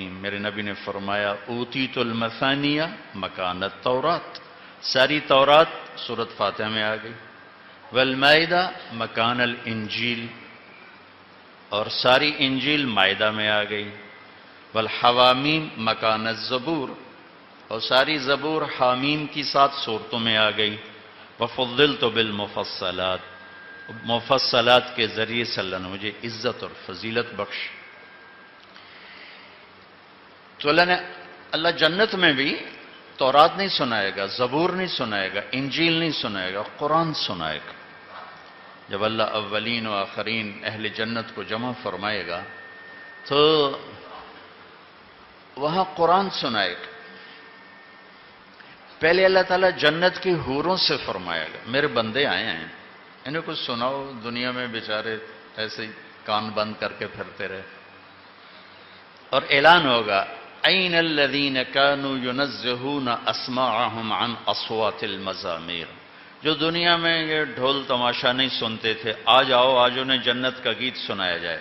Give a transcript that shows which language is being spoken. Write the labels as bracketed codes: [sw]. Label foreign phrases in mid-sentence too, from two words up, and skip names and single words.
[ur] میرے نبی نے فرمایا [ar] اوتیت المثانیہ مکان التورات، [ur] ساری تورات سورۃ فاتحہ میں آ گئی، [ar] والمائدہ مکان الانجیل، [ur] اور ساری انجیل مائدہ میں آ گئی، [ar] والحوامیم مکان الزبور، [ur] اور ساری زبور حامیم کی 7 صورتوں میں آ گئی، [ar] وفضلت بالمفصلات، [ur] مفصلات کے ذریعے سے اللہ نے مجھے عزت اور فضیلت بخش۔ تو اللہ جنت میں بھی تورات نہیں سنائے گا، زبور نہیں سنائے گا، انجیل نہیں سنائے گا، قرآن سنائے گا۔ جب اللہ اولین و آخرین اہل جنت کو جمع فرمائے گا تو وہاں قرآن سنائے گا۔ پہلے اللہ تعالیٰ جنت کی حوروں سے فرمائے گا میرے بندے آئے ہیں، انہیں کچھ سناؤ، دنیا میں بیچارے ایسے ہی کان بند کر کے پھرتے رہے، اور اعلان ہوگا [ar] این الذین کانوا ینزہون اسماعہم عن اصوات المزامیر، [ur] جو دنیا میں یہ ڈھول تماشا نہیں سنتے تھے، آج آؤ، آج انہیں جنت کا گیت سنایا جائے۔